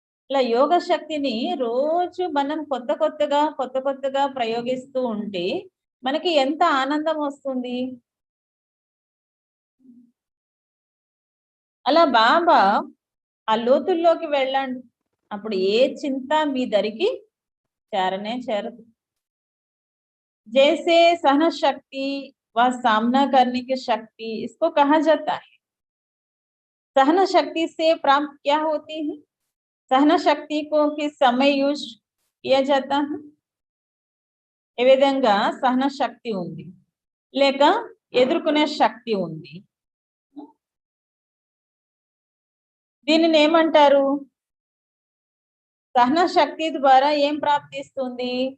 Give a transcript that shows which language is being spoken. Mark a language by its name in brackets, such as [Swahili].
[Telugu] ఇలా యోగ శక్తిని రోజు మనం కొత్త కొత్తగా ప్రయోగిస్తూ ఉంటే మనకి ఎంత ఆనందం వస్తుంది. అలా బాబా ఆ లోతుల్లోకి వెళ్ళండి, అప్పుడు ఏ చింత మీ దరికి చేరనే చేరదు. [Hindi] जैसे सहन शक्ति व सामना करने की शक्ति, इसको कहा जाता है। सहन शक्ति से प्राप्त क्या होती है? सहन शक्ति को किस समय यूज किया जाता है? [Telugu] ఏ విధంగా సహన శక్తి ఉంది లేక ఎదుర్కొనే శక్తి ఉంది. దీనిని ఏమంటారు? సహన శక్తి ద్వారా ఏం ప్రాప్తిస్తుంది?